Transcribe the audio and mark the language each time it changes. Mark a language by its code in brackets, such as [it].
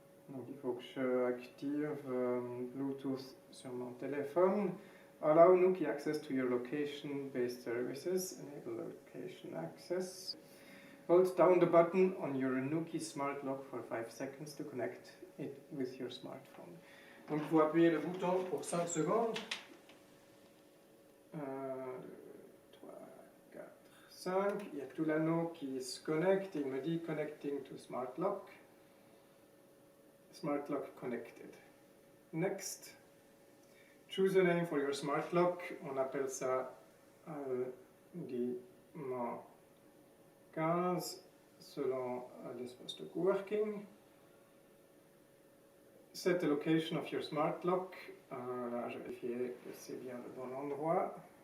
[fr] Donc il faut que je active Bluetooth sur mon téléphone. [en] Allow Nuki access to your location-based services. Enable location access. Hold down the button on your Nuki Smart Lock for 5 seconds to connect it with your smartphone. [fr] Donc il faut appuyer le bouton pour 5 secondes. 1, 2, 3, 4, 5. Il y a tout l'anneau qui se connecte. Il me dit [en] Connecting to Smart Lock. Smart Lock connected. Next. Choose a name for your Smart Lock. [fr] On appelle ça Limon 15 selon l'espace de coworking. [en] Set the location of your smart lock. [fr] Là, je vérifie que c'est bien le bon endroit.